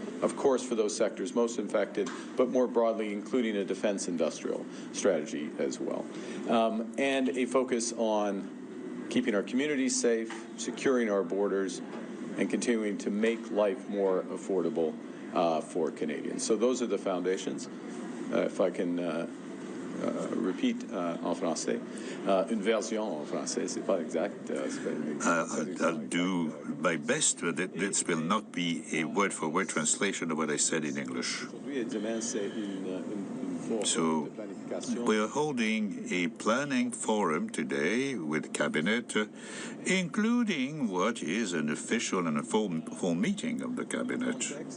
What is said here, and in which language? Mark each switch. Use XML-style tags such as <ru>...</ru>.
<en>Of course, for those sectors most infected, but more broadly, including a defense industrial strategy as well. And a focus on keeping our communities safe, securing our borders, and continuing to make life more affordable for Canadians. So those are the foundations. If I can repeat</en> <fr>en français, une version en français, c'est pas exact.</fr> <en>I'll do my best, but this will not be a word-for-word translation of what I said in English. So we're holding a planning forum today with Cabinet, including what is an official and a full meeting of the Cabinet.</en>